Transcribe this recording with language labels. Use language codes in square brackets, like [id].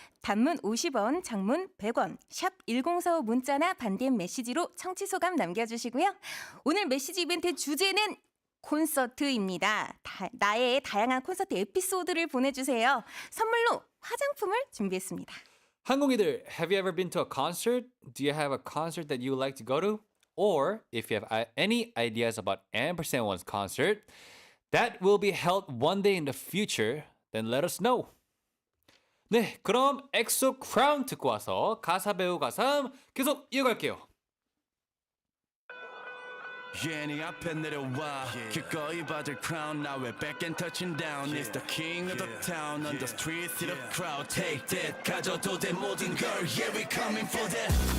[ko] 단문 50원, 장문 100원, 샵 1045 문자나 반DM 메시지로 청취 소감 남겨주시고요. 오늘 메시지 이벤트 주제는 콘서트입니다. 나의 다양한 콘서트 에피소드를 보내주세요. 선물로 화장품을 준비했습니다. 항공이들, [en] have you ever been to a concert? Do you have a concert that you would like to go to? Or if you have any ideas about &one's concert that will be held one day in the future, then let us know. [ko] 네, 그럼 엑소 크라운 듣고 와서 가사 배우 가삼 계속 이어갈게요. [en] Yeah, [ko] 네 앞에 내려와 기꺼이 받을 [en] crown now we're back and touching down It's the king of the town on the street see the crowd take that [ko] 가져도 돼 모든 걸 [en] Yeah, we coming for that